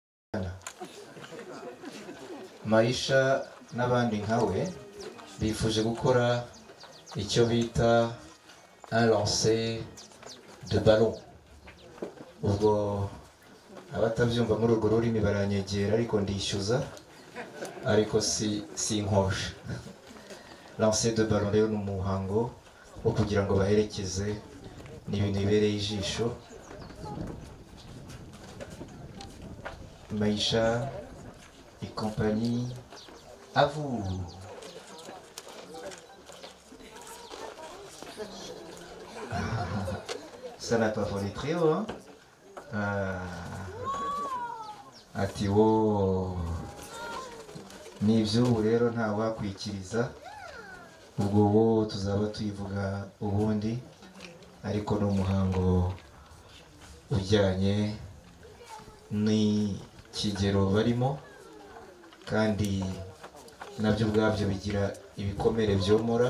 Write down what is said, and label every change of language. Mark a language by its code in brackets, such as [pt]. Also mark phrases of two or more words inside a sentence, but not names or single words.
[rw] Maisha n'abandi nkawe bifuje gukora icyo bita [fr] un lancer de ballon. [rw] Ubwo abatabyumva muri urwo rurimi baranyegera ariko ndishyuza ariko si nkosha. [fr] Lancer de ballon [rw] rero ni umuhango wo kugira ngo baherekeze n'ibintu bibereye ijisho. [fr] Maisha et compagnie, à vous. Ça n'a pas volé très haut, hein? [rw] Ati wo n'iby'ubu rero nta wakwikiriza, ubwo wo tuzaba tuyivuga ubundi, ariko ni umuhango ujyanye n'ikigero barimo, kandi nabyo ubwabyo bigira ibikomere byomora.